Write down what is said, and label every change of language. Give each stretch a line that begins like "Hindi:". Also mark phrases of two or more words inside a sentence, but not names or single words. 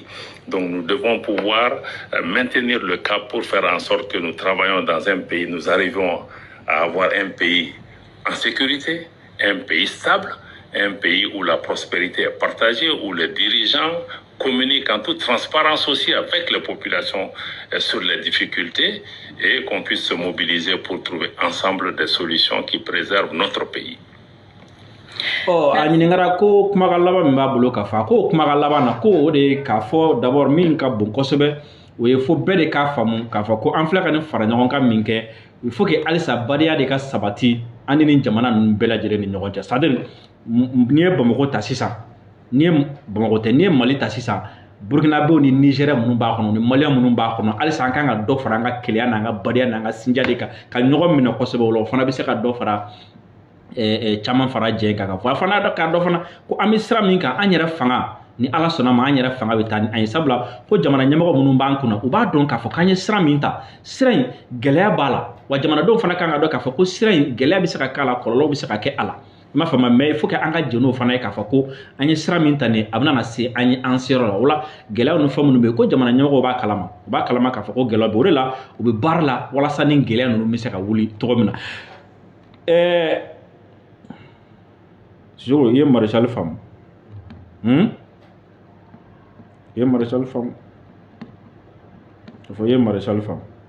French: Donc nous devons pouvoir maintenir le cap pour faire en sorte que nous travaillons dans un pays, nous arrivons à avoir un pays en sécurité, un pays stable, un pays où la prospérité est partagée, où les dirigeants communiquent en toute transparence aussi avec les populations sur les difficultés et qu'on puisse se mobiliser pour trouver ensemble des solutions qui préservent notre pays.
Bambara: Oh, ɲiningara ko kumakan laban min b'a bolo ka fa ko kumakan laban na ko o de k'a fɔ d'abord min ka bon kosɛbɛ o ye fo bɛɛ de k'a faamu k'a fɔ ko an filɛ ka nin fara ɲɔgɔn kan min kɛ
French: il faut que
Bambara: halisa badenya de ka sabati an ni jamana ninnu bɛɛ lajɛlen ni ɲɔgɔn cɛ
French: c'est à dire
Bambara: n'i ye Bamako ta sisan n'i ye Bamako tɛ n'i ye Mali ta sisan Burkinabéw ni Nigérien minnu b'a kɔnɔ ni Malien minnu b'a kɔnɔ halisa an kan ka dɔ fara an ka keleya n'an ka badenya n'an ka sinja de kan ka ɲɔgɔn minɛ kosɛbɛ o la o fana bɛ se ka dɔ fara caman fara jɛ kan ka fɔ a fana k'a dɔ fana ko an bɛ sira min kan an yɛrɛ fanga ni Ala sɔnna ma an yɛrɛ fanga bɛ taa ni an ye sabula ko jamana ɲɛmɔgɔ minnu b'an kunna u b'a dɔn k'a fɔ k'an ye sira min ta sira in gɛlɛya b'a la wa jamanadenw fana kan ka dɔn k'a fɔ ko sira in gɛlɛya bɛ se ka k'a la kɔlɔlɔw bɛ se ka kɛ a la i m'a faamu
French: mais il faut que
Bambara: an ka jɛn n'o fana ye k'a fɔ ko an ye sira min ta nin a bɛna na se an ye an seyɔrɔ la o la gɛlɛyaw ni fɛn minnu bɛ yen ko jamana ɲɛmɔgɔw b'a kalama u b'a kalama k'a fɔ ko gɛlɛya bɛ o de la u bɛ baara la walasa ni gɛlɛya ninnu bɛ se ka wuli cogo min na Sogoro i ye Maréchal faamu i ye Maréchal faamu k'a fɔ i ye Maréchal faamu